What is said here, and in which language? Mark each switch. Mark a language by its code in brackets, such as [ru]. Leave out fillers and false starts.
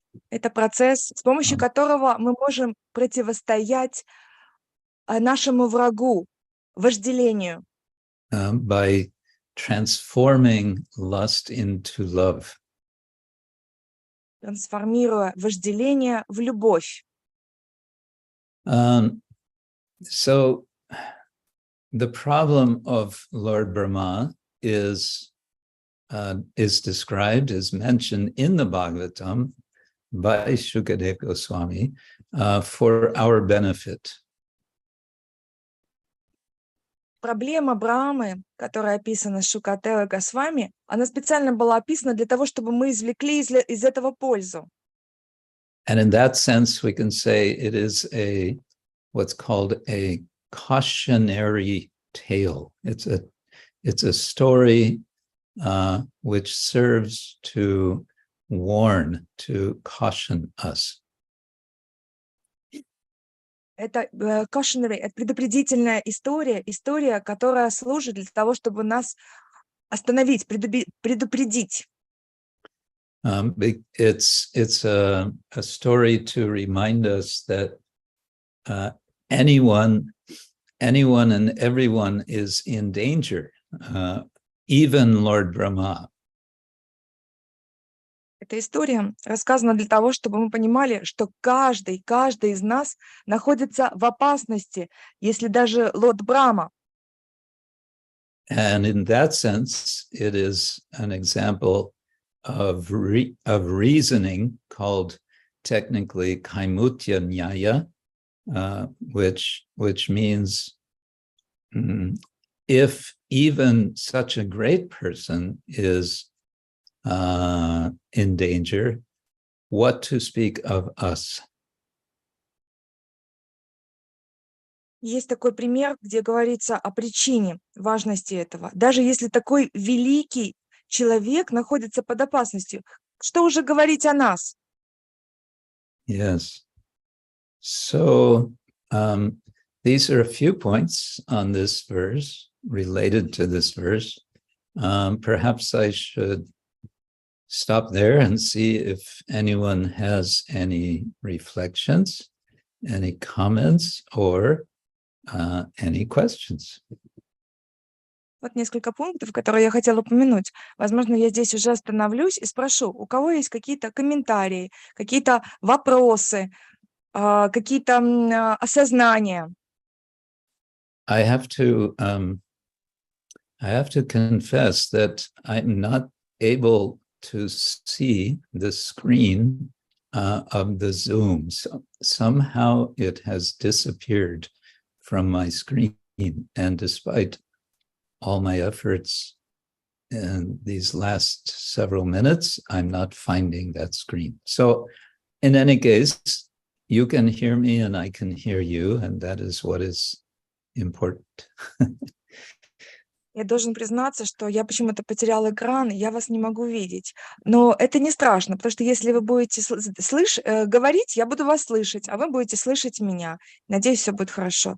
[ru] Это процесс, с помощью которого мы можем противостоять нашему врагу, вожделению. [en] By transforming lust into love. [ru] Трансформируя вожделение в любовь. [en] So the problem of Lord Brahma is described, is mentioned in the Bhagavatam by Shukadeva Goswami for our benefit. [ru] Проблема Брамы, которая описана Шукадевой Госвами, она специально была описана для того, чтобы мы извлекли из этого пользу. [en] And in that sense, we can say it is what's called a cautionary tale. It's a story which serves to warn, to caution us. [ru] Это cautionary, это предупредительная история, которая служит для того, чтобы нас остановить, предупредить. [en] It's a story to remind us that anyone and everyone is in danger, even Lord Brahma. [ru] Эта история рассказана для того, чтобы мы понимали, что каждый из нас находится в опасности, если даже Лорд Брахма. [en] And in that sense, it is an example of reasoning called technically kaimutya nyaya, which means if even such a great person is in danger, what to speak of us? [ru] Есть такой пример, где говорится о причине важности этого. Даже если такой великий человек находится под опасностью, что уже говорить о нас? [en] Yes. So these are a few points on this verse, related to this verse. Perhaps I should stop there and see if anyone has any reflections, any comments, or any questions. [ru] Вот несколько пунктов, которые я хотела упомянуть. Возможно, я здесь уже остановлюсь и спрошу, у кого есть какие-то комментарии, какие-то вопросы, какие-то осознания. [en] I have to confess that I'm not able to see the screen of the Zoom. So somehow it has disappeared from my screen, and despite all my efforts in these last several minutes, I'm not finding that screen. So in any case, you can hear me and I can hear you, and that is what is important. [ru] Я должен признаться, что я почему-то потерял экран, я вас не могу видеть. Но это не страшно, потому что если вы будете говорить, я буду вас слышать, а вы будете слышать меня. Надеюсь, все будет хорошо.